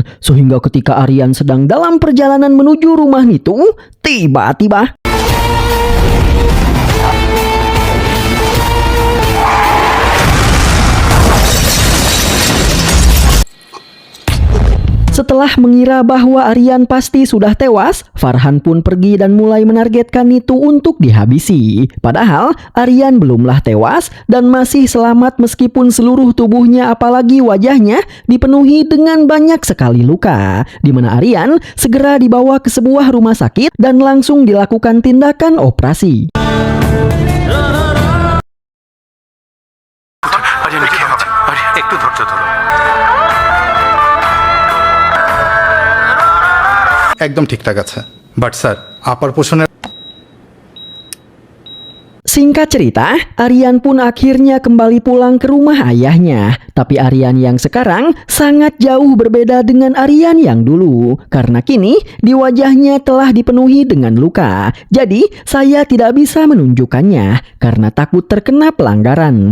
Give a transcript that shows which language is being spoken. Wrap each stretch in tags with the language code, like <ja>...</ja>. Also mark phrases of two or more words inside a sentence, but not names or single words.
<id>Sehingga ketika Aryan sedang dalam perjalanan menuju rumah itu, tiba-tiba setelah mengira bahwa Aryan pasti sudah tewas, Farhan pun pergi dan mulai menargetkan Nitu untuk dihabisi. Padahal Aryan belumlah tewas dan masih selamat meskipun seluruh tubuhnya apalagi wajahnya dipenuhi dengan banyak sekali luka. Di mana Aryan segera dibawa ke sebuah rumah sakit dan langsung dilakukan tindakan operasi.</id> <bn>একটু ধৈর্য ধরো। একদম ঠিকঠাক আছে, বাট স্যার আপার পোষণের</bn> <id>Singkat cerita, Aryan pun akhirnya kembali pulang ke rumah ayahnya. Tapi Aryan yang sekarang sangat jauh berbeda dengan Aryan yang dulu. Karena kini di wajahnya telah dipenuhi dengan luka. Jadi saya tidak bisa menunjukkannya karena takut terkena pelanggaran.</id>